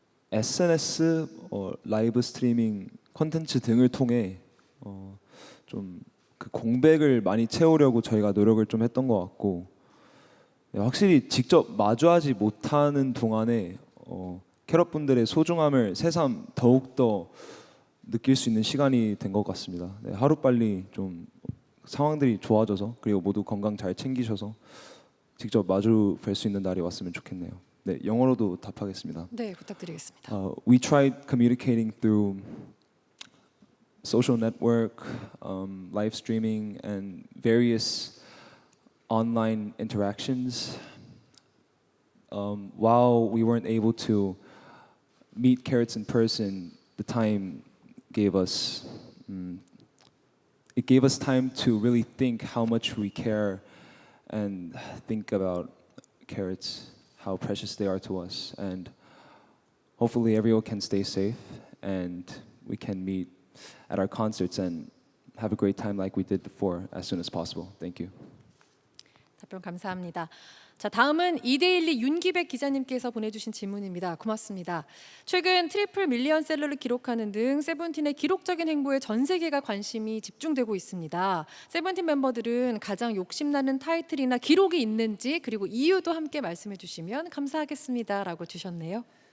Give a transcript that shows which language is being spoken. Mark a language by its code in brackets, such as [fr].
[ko] SNS, 라이브 스트리밍 콘텐츠 등을 통해 좀 그 공백을 많이 채우려고 저희가 노력을 좀 했던 것 같고 확실히 직접 마주하지 못하는 동안에 캐럿 분들의 소중함을 새삼 더욱 더 느낄 수 있는 시간이 된 것 같습니다. 네, 하루 빨리 좀 상황들이 좋아져서 그리고 모두 건강 잘 챙기셔서 직접 마주 뵐 수 있는 날이 왔으면 좋겠네요. 네, 영어로도 답하겠습니다. 네, 부탁드리겠습니다. [en] We tried communicating through social network, live streaming, and various online interactions. While we weren't able to meet Carrots in person, the time gave us it gave us time to really think how much we care and think about Carrots, how precious they are to us, and hopefully everyone can stay safe and we can meet at our concerts and have a great time like we did before as soon as possible. Thank you. [ko] 답변 감사합니다. 자, 다음은 이데일리 윤기백 기자님께서 보내주신 질문입니다. 고맙습니다. 최근 트리플 밀리언셀러를 기록하는 등 세븐틴의 기록적인 행보에 전 세계가 관심이 집중되고 있습니다. 세븐틴 멤버들은 가장 욕심나는 타이틀이나 기록이 있는지 그리고 이유도 함께 말씀해 주시면 감사하겠습니다라고 주셨네요.